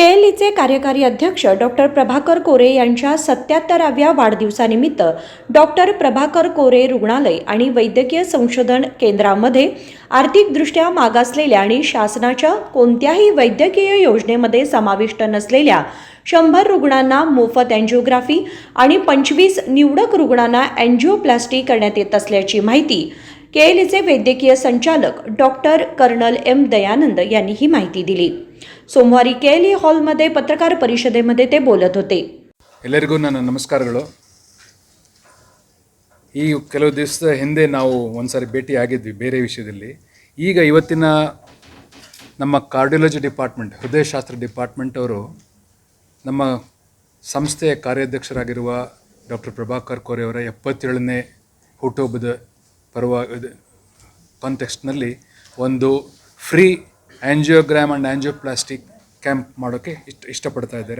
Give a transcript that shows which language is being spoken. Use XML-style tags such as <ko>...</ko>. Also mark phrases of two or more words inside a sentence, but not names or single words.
<mr>केएलईचे कार्यकारी अध्यक्ष डॉक्टर प्रभाकर कोरे यांच्या 77व्या वाढदिवसानिमित्त डॉक्टर प्रभाकर कोरे रुग्णालय आणि वैद्यकीय संशोधन केंद्रामध्ये आर्थिकदृष्ट्या मागासलेल्या आणि शासनाच्या कोणत्याही वैद्यकीय योजनेमध्ये समाविष्ट नसलेल्या 100 रुग्णांना मोफत अँजिओग्राफी आणि 25 निवडक रुग्णांना अँजिओप्लास्टी करण्यात येत असल्याची माहिती केएलईचे वैद्यकीय संचालक डॉक्टर कर्नल एम दयानंद यांनी ही माहिती दिली। सोमवारी केएलई हॉलमध्ये पत्रकार परिषदेमध्ये ते बोलत होते।</mr> <kn>ಎಲ್ಲರಿಗೂ ನನ್ನ ನಮಸ್ಕಾರಗಳು। ಈ ಕೆಲವು ದಿವಸದ ಹಿಂದೆ ನಾವು ಒಂದ್ಸಾರಿ ಭೇಟಿ ಆಗಿದ್ವಿ ಬೇರೆ ವಿಷಯದಲ್ಲಿ। ಈಗ ಇವತ್ತಿನ ನಮ್ಮ</kn> <en>cardiology department,</en> <kn>ಹೃದಯಶಾಸ್ತ್ರ ಡಿಪಾರ್ಟ್ಮೆಂಟ್ ಅವರು ನಮ್ಮ ಸಂಸ್ಥೆಯ ಕಾರ್ಯಾಧ್ಯಕ್ಷರಾಗಿರುವ ಡಾಕ್ಟರ್ ಪ್ರಭಾಕರ್ ಕೋರೆ ಅವರ 77ನೇ ಹುಟ್ಟುಹಬ್ಬದ ಕಾಂಟೆಕ್ಸ್ಟ್ನಲ್ಲಿ ಒಂದು</kn> <en>free angiogram and angioplastic camp</en> <kn>ಮಾಡೋಕ್ಕೆ ಇಷ್ಟಪಡ್ತಾ ಇದ್ದಾರೆ।</kn>